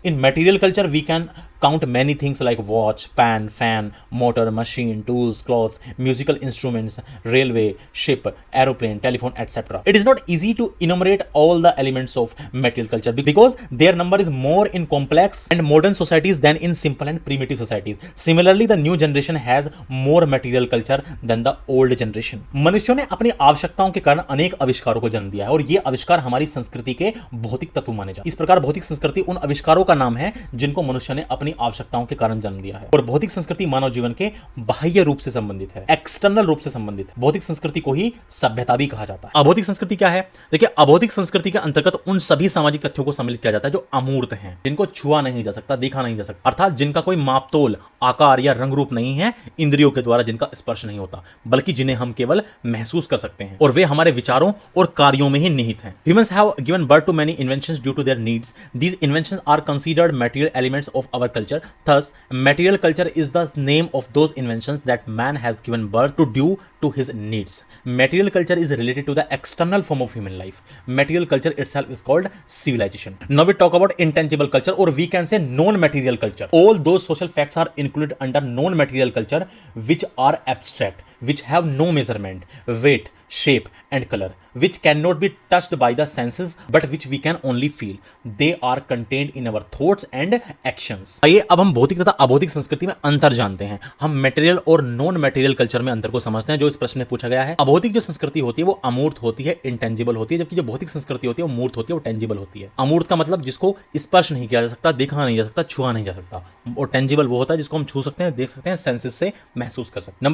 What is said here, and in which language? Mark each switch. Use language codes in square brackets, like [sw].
[en] In material culture we can count many things like watch, pen, fan, motor, machine, tools, clothes, musical instruments, railway, ship, aeroplane, telephone, etc. It is not easy to enumerate all the elements of material culture because their number is more in complex and modern societies than in simple and primitive societies. Similarly, the new generation has more material culture than the old generation. [hi] मनुष्यों ने अपनी आवश्यकताओं के कारण अनेक आविष्कारों को जन्म दिया है और ये आविष्कार हमारी संस्कृति के भौतिक तत्व माने जाते हैं। इस प्रकार भौतिक संस्कृति उन आविष्कारों का नाम है जिनको मनुष्य ने अपनी आवश्यकताओं के कारण जन्म दिया है, और भौतिक संस्कृति मानव जीवन के बाह्य रूप से संबंधित है, एक्सटर्नल रूप से संबंधित है। भौतिक संस्कृति को ही सभ्यता भी कहा जाता है। अभौतिक संस्कृति क्या है? देखिए, अभौतिक संस्कृति के अंतर्गत उन सभी सामाजिक तथ्यों को सम्मिलित किया जाता है जो अमूर्त हैं, जिनको छुआ नहीं जा सकता, देखा नहीं जा सकता, अर्थात जिनका कोई मापतोल, आकार या रंग रूप नहीं है, इंद्रियों के द्वारा जिनका स्पर्श नहीं होता, बल्कि जिन्हें हम केवल महसूस कर सकते हैं, और वे हमारे विचारों और कार्यों में ही निहित हैं। [en] Humans have given birth to many inventions due to their needs. These inventions are considered material elements of our culture. Thus, material culture is the name of those inventions that man has given birth to due to his needs. Material culture is related to the external form of human life. Material culture itself is called civilization. Now we talk about intangible culture, or we can say non-material culture. All those social facts are included under non-material culture, which are abstract, which have no measurement, weight, shape and color, which cannot be touched by the senses but which we can only feel. They are contained in our thoughts and actions. [hi] आइए अब हम भौतिक तथा अभौतिक संस्कृति में अंतर जानते हैं। हम मटेरियल और नॉन मटेरियल कल्चर में अंतर को समझते हैं जो इस प्रश्न में पूछा गया है। अभौतिक जो संस्कृति होती है वो अमूर्त होती है, इंटेंजिबल होती है, जबकि जो भौतिक संस्कृति होती है वो मूर्त होती है, वो टेंजिबल होती है। अमूर्त का मतलब जिसको स्पर्श नहीं किया जा सकता, देखा नहीं जा सकता, छुआ नहीं जा सकता, और टेंजिबल वो होता है जिसको हम छू सकते हैं, देख सकते हैं, सेंसेस से महसूस कर सकते हैं।